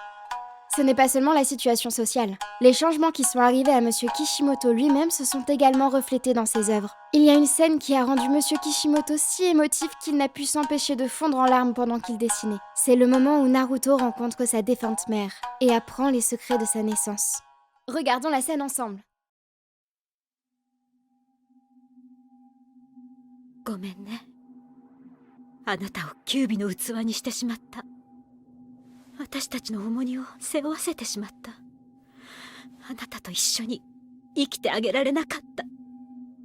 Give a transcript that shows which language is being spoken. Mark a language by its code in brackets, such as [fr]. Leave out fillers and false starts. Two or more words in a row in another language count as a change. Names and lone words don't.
[fr] Ce n'est pas seulement la situation sociale. Les changements qui sont arrivés à Monsieur Kishimoto lui-même se sont également reflétés dans ses œuvres. Il y a une scène qui a rendu Monsieur Kishimoto si émotif qu'il n'a pu s'empêcher de fondre en larmes pendant qu'il dessinait. C'est le moment où Naruto rencontre sa défunte mère et apprend les secrets de sa naissance. Regardons la scène ensemble. [ja] ごめんね。あなたをキュービの器にしてしまった。私たちの重荷を背負わせてしまった。あなたと一緒に生きてあげられなかった。